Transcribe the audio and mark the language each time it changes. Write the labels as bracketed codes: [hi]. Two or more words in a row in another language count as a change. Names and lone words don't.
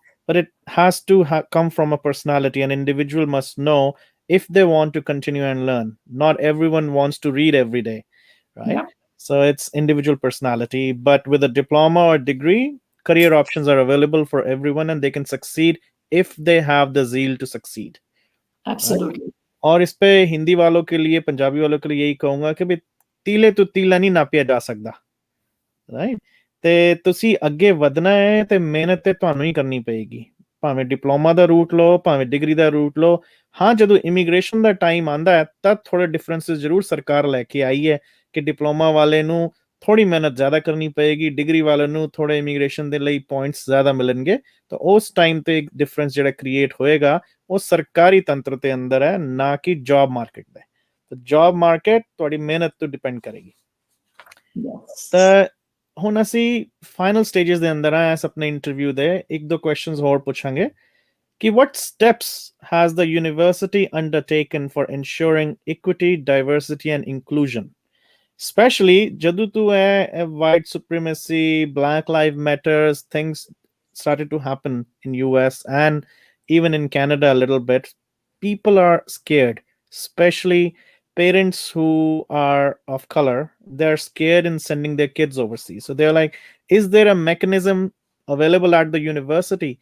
[en] But it has to come from a personality. An individual must know if they want to continue and learn. Not everyone wants to read every day, right? Yeah. So it's individual personality. But with a diploma or degree, career options are available for everyone and they can succeed if they have the zeal to succeed. Absolutely. Right? [hi] और इस पे हिंदी वालों के लिए, पंजाबी वालों के लिए यही कहूंगा कि भाई तीले तो तीला नहीं नापिया जा सकता. [pa] ਰਾਈਟ. ਤੇ ਤੁਸੀਂ ਅੱਗੇ ਵਧਣਾ ਹੈ ਤੇ ਮਿਹਨਤ ਤੇ ਤੁਹਾਨੂੰ ਹੀ ਕਰਨੀ ਪਏਗੀ. ਭਾਵੇਂ ਡਿਪਲੋਮਾ ਦਾ ਰੂਟ ਲਓ, ਭਾਵੇਂ ਡਿਗਰੀ ਦਾ ਰੂਟ ਲਓ. ਹਾਂ, ਜਦੋਂ ਇਮੀਗ੍ਰੇਸ਼ਨ ਦਾ ਟਾਈਮ ਆਂਦਾ ਹੈ ਤਾਂ ਥੋੜੇ ਡਿਫਰੈਂਸਸ ਜ਼ਰੂਰ ਸਰਕਾਰ ਲੈ ਕੇ ਆਈ ਹੈ ਕਿ ਡਿਪਲੋਮਾ ਵਾਲੇ ਨੂੰ ਥੋੜੀ ਮਿਹਨਤ ਜ਼ਿਆਦਾ ਕਰਨੀ ਪਏਗੀ, ਡਿਗਰੀ ਵਾਲਿਆਂ ਨੂੰ ਥੋੜੇ ਇਮੀਗ੍ਰੇਸ਼ਨ ਦੇ ਲਈ ਪੁਆਇੰਟਸ ਜ਼ਿਆਦਾ ਮਿਲਣਗੇ, ਤਾਂ ਉਸ ਟਾਈਮ ਤੇ ਇੱਕ ਡਿਫਰੈਂਸ ਜਿਹੜਾ ਕ੍ਰੀਏਟ ਹੋਏਗਾ ਉਹ ਸਰਕਾਰੀ ਤੰਤਰ ਦੇ ਅੰਦਰ ਹੈ, ਨਾ ਕਿ [en] job market [pa] ਦੇ। ਤਾਂ [en] job market [pa] ਤੁਹਾਡੀ ਮਿਹਨਤ ਤੋਂ ਡਿਪੈਂਡ ਕਰੇਗੀ। [en] Yes. [pa] ਤਾਂ ਹੁਣ ਅਸੀਂ [en] final stages [pa] ਦੇ ਅੰਦਰ ਆ ਇਸ ਆਪਣੇ ਇੰਟਰਵਿਊ ਦੇ, ਇੱਕ ਦੋ ਕੁਐਸਚਨਸ ਹੋਰ ਪੁੱਛਾਂਗੇ ਕਿ [en] what steps has the university undertaken for ensuring equity, diversity and inclusion? Especially [pa] ਜਦੋਂ ਤੋਂ [en] white supremacy, Black Lives Matters, things started to happen in US and even in Canada a little bit, people are scared, especially parents who are of color. They're scared in sending their kids overseas. So they're like, is there a mechanism available at the university?